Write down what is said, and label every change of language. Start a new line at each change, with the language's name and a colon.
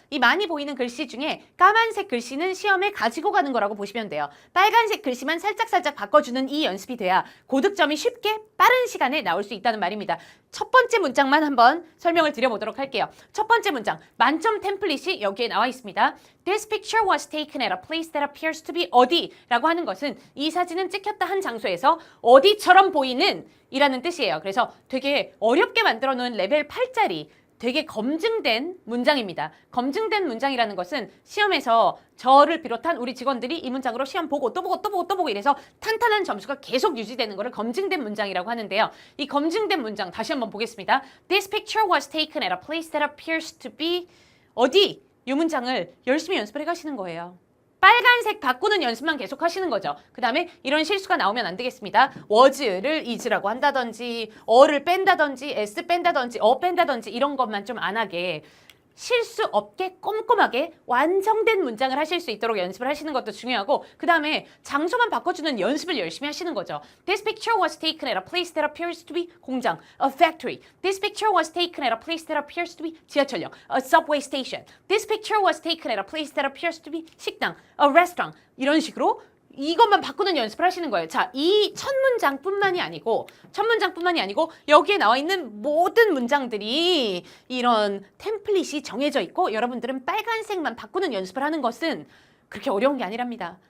Korean: 이 많이 보이는 글씨 중에 까만색 글씨는 시험에 가지고 가는 거라고 보시면 돼요. 빨간색 글씨만 살짝살짝 바꿔주는 이 연습이 돼야 고득점이 쉽게 빠른 시간에 나올 수 있다는 말입니다. 첫 번째 문장만 한번 설명을 드려보도록 할게요. 첫 번째 문장, 만점 템플릿이 여기에 나와 있습니다.
English: This picture was taken at a place that appears to be
Korean: 어디? 라고 하는 것은 이 사진은 찍혔다 한 장소에서 어디처럼 보이는 이라는 뜻이에요. 그래서 되게 어렵게 만들어 놓은 레벨 8짜리 되게 검증된 문장입니다. 검증된 문장이라는 것은 시험에서 저를 비롯한 우리 직원들이 이 문장으로 시험 보고 또 보고 또 보고 또 보고 이래서 탄탄한 점수가 계속 유지되는 것을 검증된 문장이라고 하는데요. 이 검증된 문장 다시 한번 보겠습니다.
English: This picture was taken at a place that appears to be
Korean: 어디? 이 문장을 열심히 연습을 해가시는 거예요. 빨간색 바꾸는 연습만 계속 하시는 거죠. 그 다음에 이런 실수가 나오면 안 되겠습니다. was를 is라고 한다든지 어를 뺀다든지 s 뺀다든지 뺀다든지 이런 것만 좀 안 하게 실수 없게 꼼꼼하게 완성된 문장을 하실 수 있도록 연습을 하시는 것도 중요하고 그 다음에 장소만 바꿔주는 연습을 열심히 하시는 거죠.
English: This picture was taken at a place that appears to be
Korean: 공장,
English: a factory. This picture was taken at a place that appears to be
Korean: 지하철역,
English: a subway station. This picture was taken at a place that appears to be
Korean: 식당,
English: a restaurant.
Korean: 이런 식으로 이것만 바꾸는 연습을 하시는 거예요. 자, 이 첫 문장뿐만이 아니고 여기에 나와 있는 모든 문장들이 이런 템플릿이 정해져 있고 여러분들은 빨간색만 바꾸는 연습을 하는 것은 그렇게 어려운 게 아니랍니다.